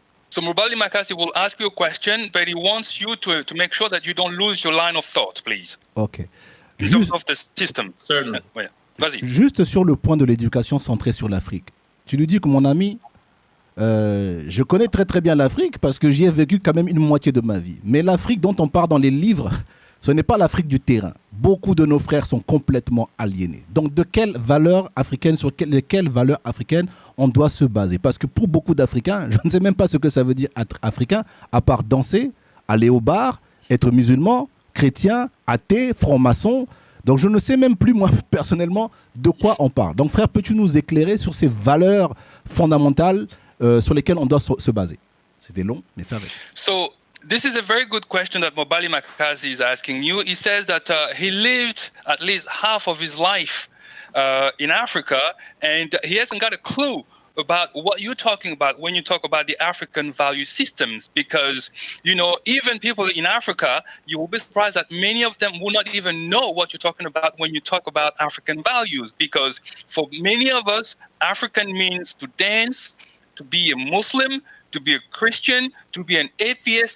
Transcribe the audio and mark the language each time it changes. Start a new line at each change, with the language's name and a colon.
English: So MOBALI MAKASI will ask you a question, but he wants you to make sure that you don't lose your line of thought, please. Ok. In terms of the system. Certainly.
French: Ouais. Vas-y. Juste sur le point de l'éducation centrée sur l'Afrique. Tu lui dis que mon ami, je connais très très bien l'Afrique parce que j'y ai vécu quand même une moitié de ma vie. Mais l'Afrique dont on parle dans les livres, ce n'est pas l'Afrique du terrain. Beaucoup de nos frères sont complètement aliénés. Donc de quelles valeurs africaines, sur lesquelles valeurs africaines on doit se baser? Parce que pour beaucoup d'Africains, je ne sais même pas ce que ça veut dire être africain, à part danser, aller au bar, être musulman, chrétien, athée, franc-maçon. Donc je ne sais même plus moi personnellement de quoi on parle. Donc frère, peux-tu nous éclairer sur ces valeurs fondamentales sur lesquelles on doit se baser? C'était long, mais fais avec.
English: So, this is a very good question that MOBALI MAKASI is asking you. He says that he lived at least half of his life in Africa, and he hasn't got a clue about what you're talking about when you talk about the African value systems, because, you know, even people in Africa, you will be surprised that many of them will not even know what you're talking about when you talk about African values, because for many of us, African means to dance, to be a Muslim, to be a Christian, to be an atheist.